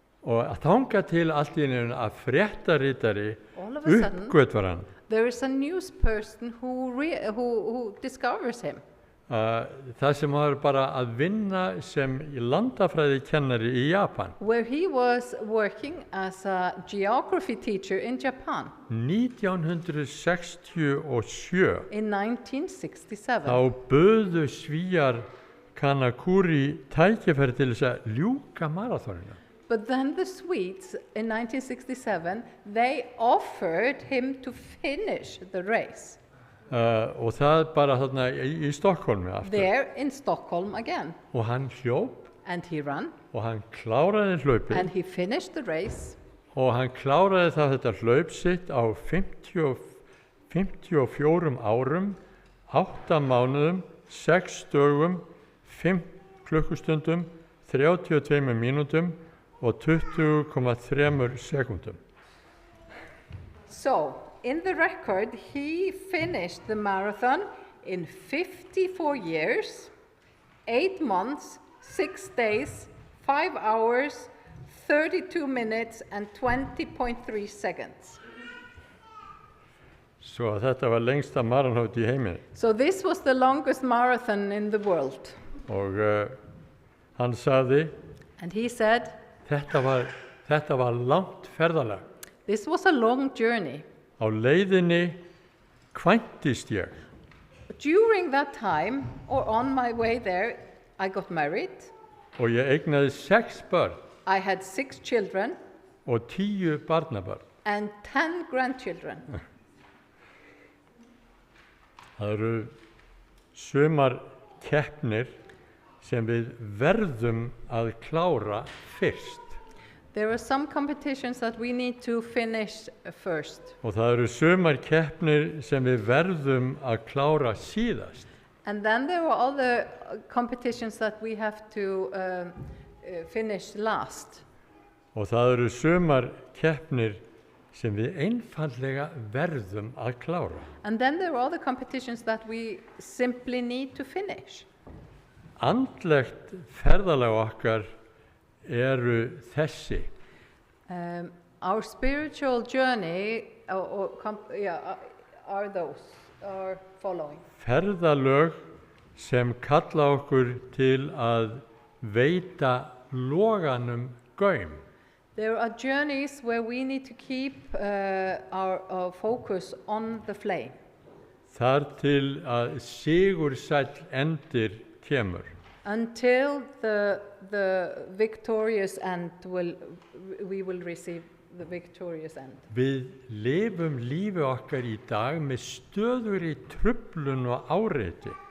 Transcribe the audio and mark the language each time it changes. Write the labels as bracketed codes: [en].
[is] Og að þanga til allt í einu að fréttaritari [en] All of a sudden, [is] uppgötvar hann. [en] there is a news person who discovers him. [is] Það sem var bara að vinna sem landafræðikennari í Japan. [en] Where he was working as a geography teacher in Japan [is] 1967 [en] in 1967. [is] þá buðu Svíjar Kanakuri tækifæri til þess að ljúka maraþoninu. [en] But then the Swedes in 1967, they offered him to finish the race [is] Og það bara þarna í Stokkólmi aftur. [en] there in Stockholm again. [is] Og hann hljóp [en] And he ran [is] og hann kláraði hlaupið [en] and he finished the race [is] og hann kláraði þetta hlaup sitt á 54 árum, 8 mánuðum, 6 dögum, 5 klukkustundum, 32 mínútum og 20,3 sekúndum. [en] So, in the record, he finished the marathon in 54 years, 8 months, 6 days, 5 hours, 32 minutes and 20.3 seconds. [is] Svo þetta var lengsta maraþon í heiminum. [en] So this was the longest marathon in the world. [is] Og hann sagði, [en] And he said, [is] þetta var langt ferðalag. [en] this was a long journey. [is] Á leiðinni kvæntist ég [en] During that time, or on my way there, I got married. [is] og ég eignaði 6 börn [en] I had 6 children [is] og 10 barnabörn. [en] and 10 grandchildren. [is] Það eru sumar keppnir sem við verðum að klára fyrst. [en] There are some competitions that we need to finish first. [is] Og það eru sumar keppnir sem við verðum að klára síðast. [en] And then there are other competitions that we have to finish last. [is] Og það eru sumar keppnir sem við einfallega verðum að klára. [en] And then there are other competitions that we simply need to finish. [is] Andlegt ferðalag okkar eru þessi. [en] Our spiritual journey are following. [is] Ferðalög sem kalla okkur til að veita loganum gaum. [en] There are journeys where we need to keep our focus on the flame. [is] Þar til að sigursæll endir kemur. [en] Until the victorious end we will receive the victorious end. [is] Við lifum lífi okkar í dag með stöðugri truflun og áreiti.